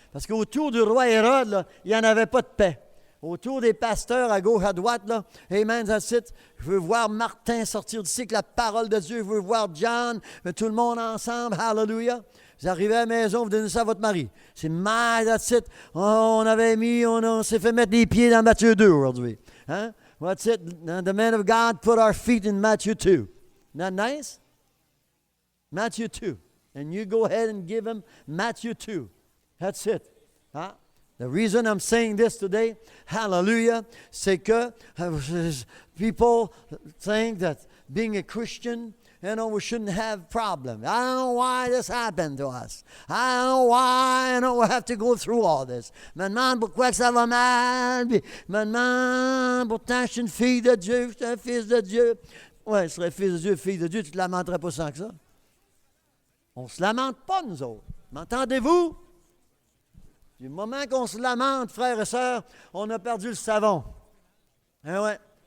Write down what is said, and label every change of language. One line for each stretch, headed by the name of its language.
French: Parce qu'autour du roi Hérode, là, il n'y en avait pas de paix. Autour des pasteurs à gauche, à droite, là, amen,
English: that's it.
French: Je veux voir Martin sortir d'ici avec la parole de Dieu. Je veux voir John, tout le monde ensemble, hallelujah. Vous arrivez à la maison, vous donnez ça à votre mari. C'est
English: that's it.
French: Oh, on s'est fait mettre les pieds dans Matthieu 2 aujourd'hui.
English: Hein? What's it? The man of God put our feet in Matthew 2. Isn't that nice? Matthew 2. And you go ahead and give him Matthew 2. That's it. Huh? The reason I'm saying this today, hallelujah,
French: c'est que
English: people think that being a Christian, we shouldn't have problems. I don't know why this happened to us. I don't know why we have to go through all this.
French: Je me demande pourquoi que ça va mal. Puis, je me demande, pourtant, je suis une fille de Dieu, je suis un fils de Dieu. Ouais, je serais fils de Dieu, fille de Dieu, tu ne te lamenterais pas sans que ça. On ne se lamente pas, nous autres. M'entendez-vous? Du moment qu'on se lamente, frères et sœurs, on a perdu le savon. Hein, ouais.